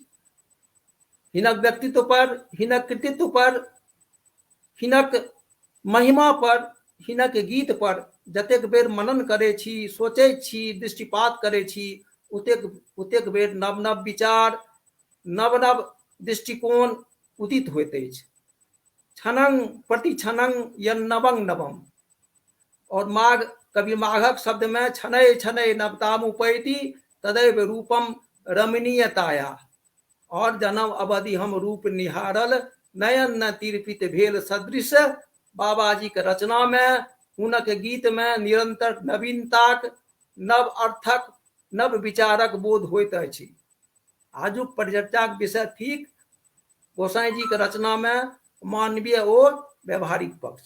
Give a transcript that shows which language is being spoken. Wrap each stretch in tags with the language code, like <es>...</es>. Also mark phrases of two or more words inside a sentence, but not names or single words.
<mai>हिनक व्यक्तित्व पर, हिनक कृतित्व पर, हिनक महिमा पर, हिनक गीत पर जतेक बेर मनन करै छी, सोचै छी, दृष्टिपात करै छी, ओतेक बेर नव नव विचार, नव नव दृष्टिकोण उदित होइत अछि।</mai> <sa>क्षणं प्रति क्षणं यन्नवं नवम।</sa> <mai>और माघ, कवि माघक शब्द में</mai> <sa>छनै छनै नवतामुपैति तदैव रूपम रमणीयताया।</sa> <mai>और जन्म अवधि हम रूप निहारल, नयन न तिरपित भेल सदृश। बाबाजी के रचना में, हुनक गीत में निरंतर नवीनताक, नव अर्थक, नव विचारक बोध होइत अछि। आजुक परिचर्चाक विषय थिक गोसाई जी के रचना में मानवीय और व्यवहारिक पक्ष।</mai>